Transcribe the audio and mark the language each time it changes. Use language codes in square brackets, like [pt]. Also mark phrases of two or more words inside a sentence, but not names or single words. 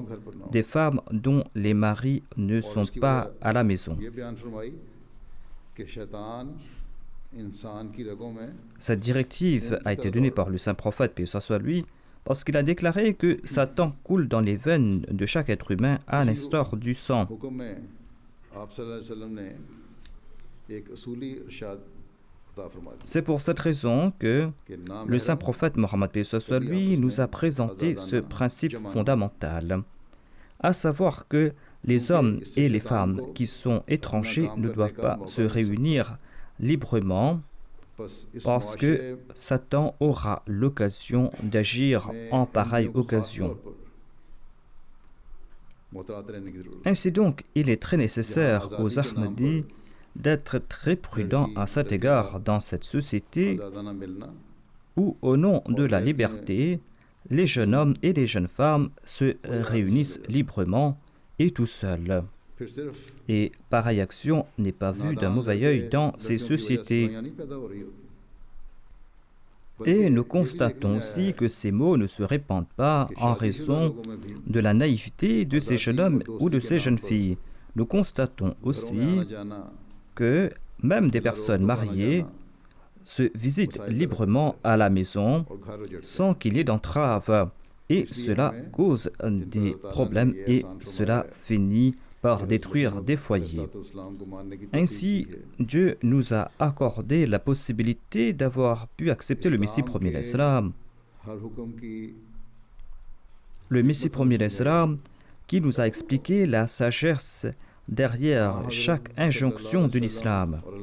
[ur] گھر پر نہ ہو. [fr] des femmes dont les maris ne sont pas à la maison. [ur] یہ بیان فرمائی کہ شیطان انسان کی رگوں میں [fr] Cette directive a été donnée par le saint prophète paix soit lui parce qu'il a déclaré que Satan coule dans les veines de chaque être humain à l'instar du sang. [ur] حکم میں آپ [ar] صلی اللہ علیہ وسلم [ur] نے ایک اصولی ارشاد عطا فرما دیا [fr] C'est pour cette raison que [ur] कि [fr] le saint [ur] नामहरम [fr] prophète Mohammed paix soit lui nous a présenté ce principe fondamental, à savoir que les hommes et les femmes qui sont étrangers ne doivent pas se réunir librement [ur] بس اس [fr] parce [ur] मुआशरे [fr] que Satan aura l'occasion d'agir [ur] में [fr] en pareille [ur] احمدیوں کو خاص [fr] occasion. [ur] طور پر محتاط رہنے کی ضرورت ہے. [fr] Ainsi donc, il est très nécessaire aux Ahmadis d'être très prudents à cet égard dans cette société [ur] آزادانہ ملنا [fr] où, au nom de la liberté, les jeunes hommes et les jeunes femmes se réunissent librement et tout seuls. [ur] پھر صرف [fr] Et pareille action n'est pas vue d'un [ur] नादान [fr] mauvais [ur] लड़के, [fr] œil dans ces [ur] لڑکیوں کی وجہ سے [fr] sociétés. [ur] برائیاں نہیں پیدا ہو رہی ہوتی. [fr] Et [ur] बल्कि [fr] nous [ur] یہ بھی [fr] constatons [ur] देखने [fr] aussi [ur] आया [fr] que ces mots ne se répandent pas [ur] कि [fr] en [ur] शादीशुदा [fr] raison [ur] لوگوں میں بھی [fr] de la naïveté de ces jeunes hommes ou de ces jeunes filles. Nous constatons [ur] گھروں میں [fr] aussi [ur] آنا جانا, [fr] que même des [ur] घरों [fr] personnes [ur] کو آنا [fr] mariées [ur] जाना [fr] se visitent librement à la maison [ur] اور گھر اجڑتے ہیں. [fr] sans qu'il y ait d'entrave. Et cela cause des problèmes et cela finit par détruire des foyers. [ur] اسلام کو ماننے کی توفیق [fr] Ainsi, [ur] دی ہے. [fr] Dieu nous a accordé la possibilité d'avoir pu accepter le Messie premier, l'Islam. Le Messie premier d'Islam qui nous a expliqué la sagesse derrière chaque injonction de l'islam.